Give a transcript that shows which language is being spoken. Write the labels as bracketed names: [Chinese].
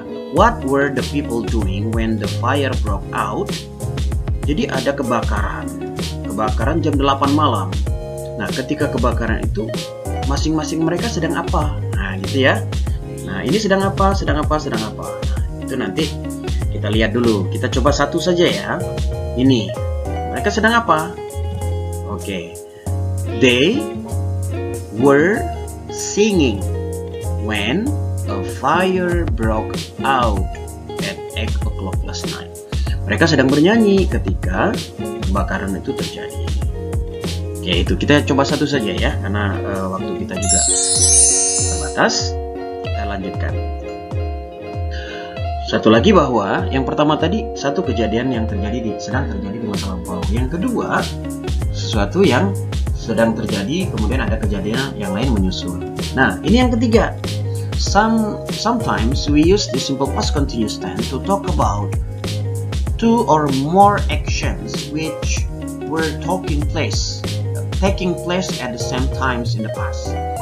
[English] What were the people doing when the fire broke out? [Indonesian] Jadi ada kebakaran jam 8 malam. Nah, ketika kebakaran itu masing-masing mereka sedang apa? Nah, gitu ya. Nah, ini sedang apa? Nah, itu nanti kita lihat dulu. Kita coba satu saja ya. Ini. Mereka sedang apa? Oke. [English] They were singing when a fire broke out at 8 o'clock last night. [Indonesian] Mereka sedang bernyanyi ketika kebakaran itu terjadi. Oke, itu kita coba satu saja ya, karena waktu kita juga terbatas. Kita lanjutkan. Satu lagi bahwa yang pertama tadi satu kejadian yang sedang terjadi di masa lampau. Yang kedua sesuatu yang sedang terjadi kemudian ada kejadian yang lain menyusul. Nah, ini yang ketiga. [English] Sometimes we use the simple past continuous tense to talk about two or more actions which were taking place at the same times in the past.